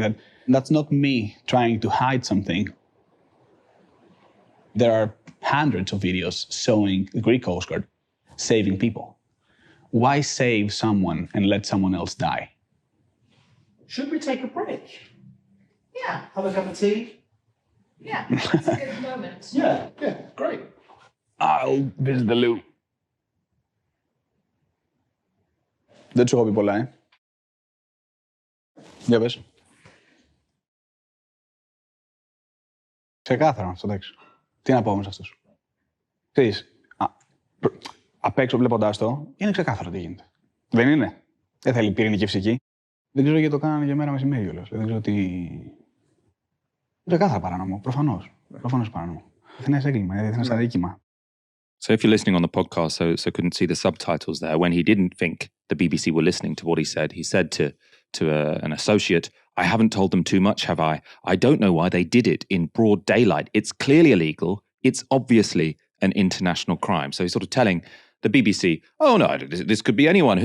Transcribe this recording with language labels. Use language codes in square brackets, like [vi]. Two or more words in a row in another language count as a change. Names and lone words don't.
[en] That's not me trying to hide something. There are hundreds of videos showing the Greek Coast Guard saving people. Why save someone and let someone else die? Should we take a break? Yeah. Have a cup of tea? Yeah, it's a good moment. Yeah, great. I'll visit the loo. [el] Δεν τους έχω πει πολλά, Για πες. Ξεκάθαρα αυτό, εντάξει. Τι να πω όμως αυτός. Ξέρεις, απ' έξω βλέποντάς το, είναι ξεκάθαρο τι γίνεται. Δεν είναι. Δεν θέλει πυρηνική φυσική. Δεν ξέρω γιατί το κάνανε για μέρα μεσημέρι όλος. Δεν ξέρω τι... Ξεκάθαρα παράνομο, προφανώς. Προφανώς παράνομο. Διεθνές έγκλημα, διεθνές αδίκημα. [en] So if you're listening on the podcast, so couldn't see the subtitles there, when he didn't think the BBC were listening to what he said to an associate, "I haven't told them too much, have I? I don't know why they did it in broad daylight. It's clearly illegal. It's obviously an international crime." So he's sort of telling the BBC, "Oh no, this could be anyone.